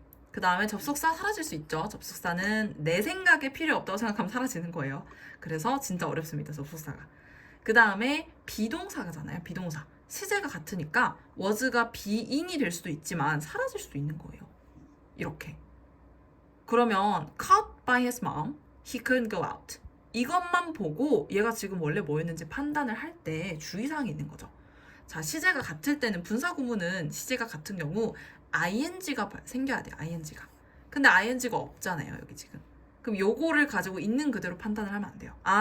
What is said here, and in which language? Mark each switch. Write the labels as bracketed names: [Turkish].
[Korean] 그 다음에 접속사 사라질 수 있죠. 접속사는 내 생각에 필요 없다고 생각하면 사라지는 거예요. 그래서 진짜 어렵습니다. 접속사가. 그 다음에 비동사가잖아요. 비동사. 시제가 같으니까 was가 being이 될 수도 있지만 사라질 수도 있는 거예요. 이렇게. 그러면 [English] caught by his mom, he couldn't go out. [Korean] 이것만 보고 얘가 지금 원래 뭐였는지 판단을 할 때 주의사항이 있는 거죠. 자, 시제가 같을 때는 분사구문은 시제가 같은 경우 ing가 생겨야 돼요. ing가. 근데 ing가 없잖아요. 여기 지금. 그럼 요거를 가지고 있는 그대로 판단을 하면 안 돼요.